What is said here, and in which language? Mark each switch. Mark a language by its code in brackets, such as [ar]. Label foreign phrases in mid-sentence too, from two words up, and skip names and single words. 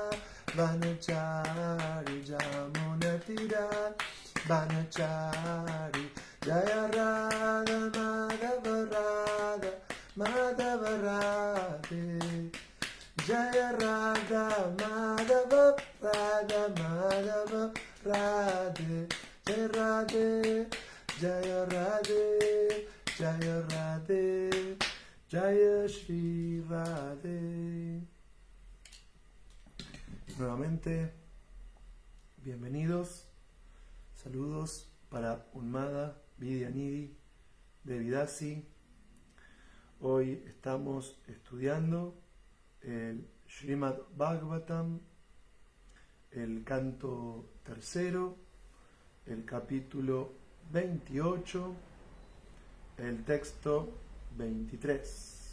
[sa] Vanachari Jamunatira Vanachari Jaya Radha Madhava Radha Madhava Radhe Jaya Radha Madhava Radha Madhava Radhe Jaya Radhe Jaya Radhe Jaya Radhe Jaya Shri Radhe. [es] Nuevamente, bienvenidos, saludos para Unmada Vidyanidhi de Vidasi. Hoy estamos estudiando el Srimad Bhagavatam, el canto tercero, el capítulo 28, el texto 23.